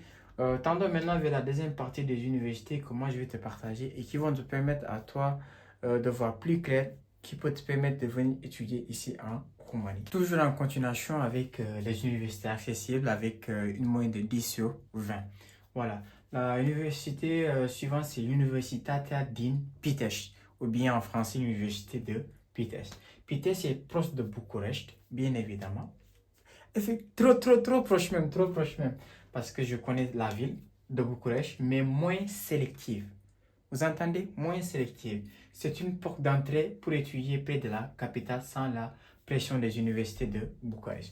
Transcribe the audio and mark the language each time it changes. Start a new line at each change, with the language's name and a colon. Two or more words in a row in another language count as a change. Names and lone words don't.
French: Tendons maintenant vers la deuxième partie des universités que moi je vais te partager et qui vont te permettre à toi de voir plus clair, qui peut te permettre de venir étudier ici en Roumanie. Toujours en continuation avec les universités accessibles avec une moyenne de 10 sur 20. Voilà. La université suivante, c'est l'Universitatea din Pitești, ou bien en français, l'Université de Pitești. Pitești est proche de Bucarest, bien évidemment. Trop proche même, parce que je connais la ville de Bucarest, mais moins sélective. Vous entendez? Moins sélective. C'est une porte d'entrée pour étudier près de la capitale sans la pression des universités de Bucarest.